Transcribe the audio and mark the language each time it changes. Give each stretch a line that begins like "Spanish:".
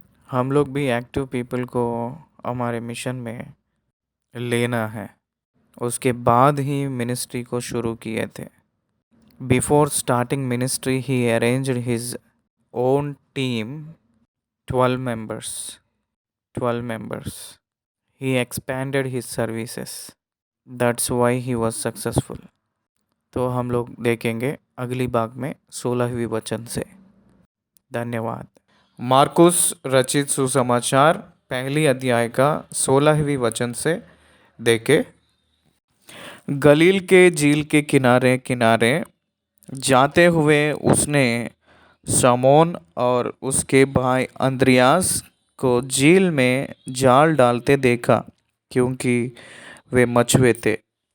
Hindi: हम लोग भी
English: active people
Hindi: को हमारे मिशन में लेना है। उसके बाद ही मिनिस्ट्री को शुरू किए थे।
English: Before starting ministry he arranged his own team 12 members. 12 members. He expanded his services. That's why he was successful.
Hindi: तो हम लोग देखेंगे अगली भाग में 16वीं वचन से। धन्यवाद। मार्कुस रचित सुसमाचार पहली अध्याय का 16वीं वचन से देखे। गलील के झील के किनारे किनारे जाते हुए उसने शमौन और उसके भाई अंद्रियास को झील में जाल डालते देखा, क्योंकि वे मछुए थे।